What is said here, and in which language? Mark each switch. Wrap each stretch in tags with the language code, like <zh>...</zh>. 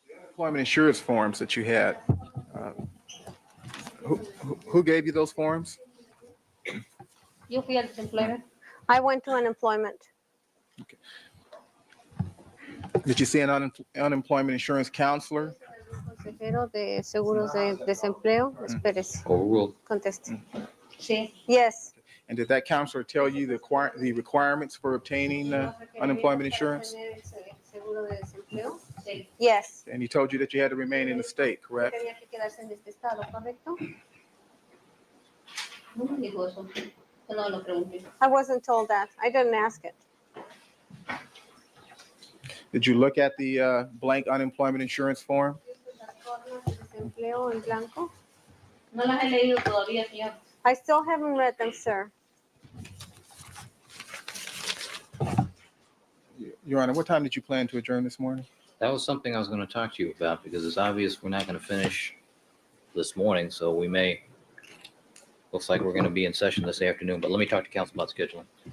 <en>Employment insurance forms that you had. Who gave you those forms?</en> <es>Yo fui al desempleado.</es> <en>I went to unemployment. Did you see an unemployment insurance counselor?</en> <es>Consejero de seguros de desempleo. Espérese,</es> <en>Overruled.</en> <es>conteste. Sí.</es> <en>Yes. And did that counselor tell you the requirements for obtaining unemployment insurance?</en> <es>Seguro de desempleo. Sí.</es> <en>Yes. And he told you that you had to remain in the state, correct?</en> <es>Tenía que quedarse en este estado, ¿correcto? No me dijo eso. Yo no lo pregunté.</es> <en>I wasn't told that. I didn't ask it. Did you look at the blank unemployment insurance form?</en> <es>Las formas de desempleo en blanco. No las he leído todavía, señor.</es> <en>I still haven't read them, sir. Your Honor, what time did you plan to adjourn this morning? That was something I was going to talk to you about because it's obvious we're not going to finish this morning, so we may, looks like we're going to be in session this afternoon, but let me talk to council about scheduling.</en>